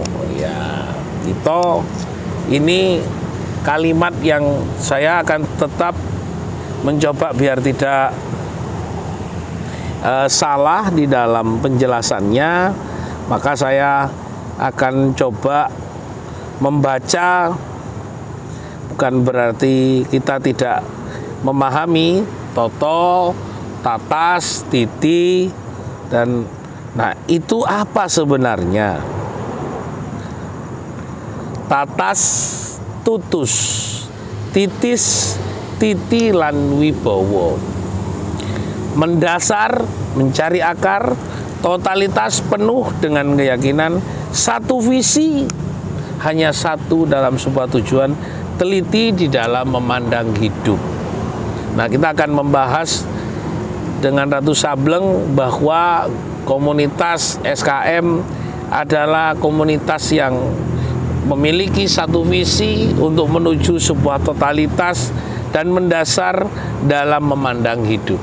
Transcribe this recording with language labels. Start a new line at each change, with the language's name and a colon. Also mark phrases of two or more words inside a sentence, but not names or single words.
Indonesian: Ya, itu ini kalimat yang saya akan tetap mencoba biar tidak salah di dalam penjelasannya. Maka saya akan coba membaca, bukan berarti kita tidak memahami toto,
Javanese: tatas, titi,
Indonesian: dan nah itu apa sebenarnya?
Javanese: Tatas, tutus, titis, titi, lan wibowo.
Indonesian: Mendasar, mencari akar, totalitas penuh dengan keyakinan, satu visi, hanya satu dalam sebuah tujuan, teliti di dalam memandang hidup. Nah, kita akan membahas dengan Ratu Sableng bahwa komunitas SKM adalah komunitas yang memiliki satu visi untuk menuju sebuah totalitas dan mendasar dalam memandang hidup.